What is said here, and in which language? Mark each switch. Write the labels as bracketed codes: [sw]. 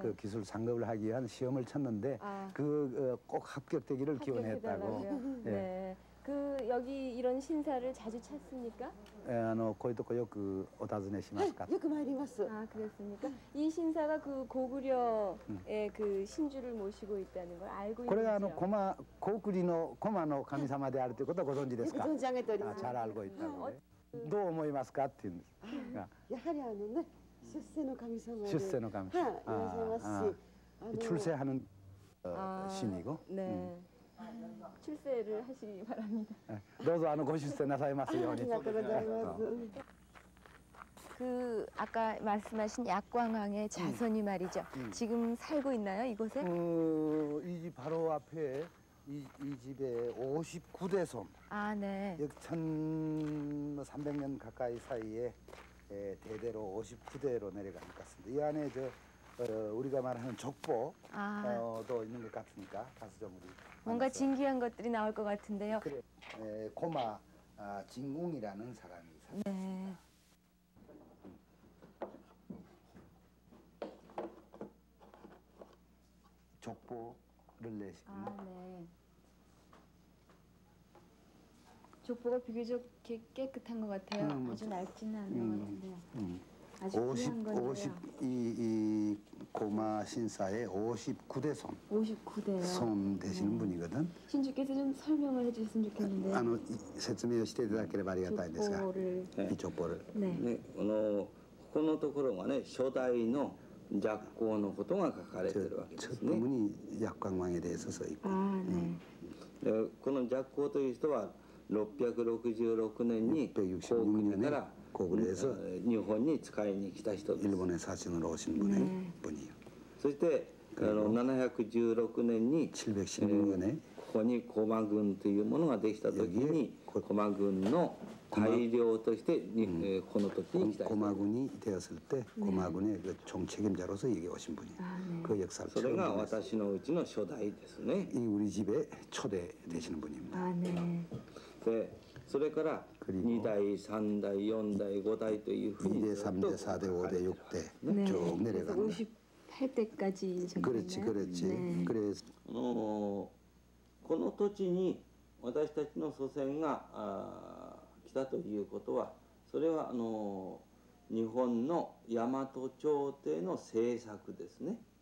[ko] 그 기술 상급을 하기 위한 시험을 쳤는데 아. 꼭 합격되기를 기원했다고. 합격해달라고요? 네. 그 여기 이런 신사를 자주 찾습니까? [ja] こういうとこよくお尋ねしますか。よく参ります。 [ko] 아, 그랬습니까? 이 신사가 그 고구려의 그 신주를 모시고 있다는 걸 알고 [ja] これが [ko] 있는지요? [ja] 高句麗の駒の神様であるということはご存知ですか。よく存じ上げております。 [ko] 잘 알고 있다고. [ja] 도思いますかって言うんです。やはりね、出世の神様で。出世の神様。はい、いらっしゃいますし、 [ko] 출세하는 아, 신이고. 네. 출세를 하시기 바랍니다. [ja] どうぞご出世なさいますように。ありがとうございます。 [ko] 그 아까 말씀하신 약광왕의 자손이 말이죠. 지금 살고 있나요, 이곳에? 이 집 바로 앞에 이 집에 59대 손. 아, 네. 약 1300년 가까이 사이에 대대로 59대로 내려간 것 같습니다. 이 안에 우리가 말하는 족보도 있는 것 같으니까 가서 좀 우리 뭔가 만나서. 진귀한 것들이 나올 것 같은데요. 그래. 고마 진공이라는 사람이 있어요. 네. 족보를 내시는 아, 네. 족보가 비교적 깨끗한 것 같아요. 아주 낡지는 않은 것 같은데요. 아주 귀한 건데요. 이 고마 신사의 59대 손. 59대요. 손 되시는 분이거든. 신주께서 좀 설명을 해주셨으면 좋겠는데요. [ja] 説明をしていただければありがたいんですが、 [ko] 족보를. [ja] いちょっぽる。 [ko] 네. [ja] ここのところがね、初代の寂光のことが書かれてるわけですね。 [ko] 부분이 약광왕에 대해서 써 있고. 아, 네. [ja] でこの寂光という人は666年に高国から日本に使いに来た人です。 [ko] 일본에 사신으로 오신 분이요. [ja] そして716年に [ko] 716년에 [ja] ここに駒軍というものができた時に駒軍の大領としてこの時に来た人。 [ko] 고마군이 되었을 때 고마군의 그 총책임자로서 여기 오신 분이에요. 그 역사를 [ja] それが私のうちの初代ですね。 [ko] 이 우리 집에 초대 되시는 분입니다. 아, 네. [ja] でそれから2代3代4代5代というふうに [ko] 2대, 3대, 4대, 5대, 6대 네. 쭉 내려가는. 58대까지 그렇지, 그렇지. 네. 그래서 [ja] この土地に私たちの祖先が来たということは、それは日本の大和朝廷の政策ですね。